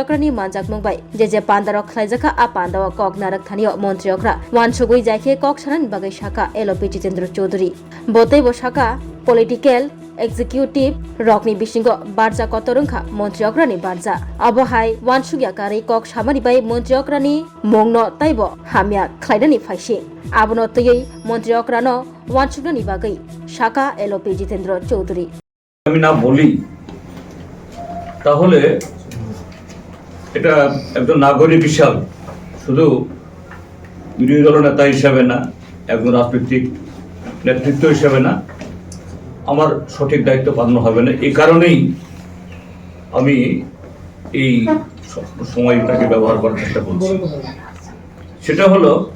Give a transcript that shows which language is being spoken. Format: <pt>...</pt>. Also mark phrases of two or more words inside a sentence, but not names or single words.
<trp>अक्रानि मानजाक मुंबाय जे पान्दाराव खलायजाखा आ पान्दाव कक नारक थानियो मन्त्री अक्रा वान सुगुई जायखे कक छानानि बागै शाखा एलपी जितेन्द्र चौधरी बतैब शाखा</trp> <en>political executive</en> <trp>रकनि बिसिंग बारजा कतरंखा मन्त्री अक्रानि बारजा अबहाय वानसुगिया कारै कक सामानि बाय मन्त्री अक्रानि मंगनो ताइब हामिया खलायनानि फाइसे आबनो तयै मन्त्री अक्रानो वानसुगनि बागै शाखा एलपी जितेन्द्र चौधरी</trp> <bn>আমি না বলি তাহলে এটা একজন নাগরিক হিসাবে শুধু বিরোধী দল নেতা হিসাবে না একজন রাজনৈতিক নেতৃত্ব হিসাবে না আমার সঠিক দায়িত্ব পালন হবে না এই কারণেই আমি এই সময়টাকে ব্যবহার করার চেষ্টা করছি সেটা হলো</bn>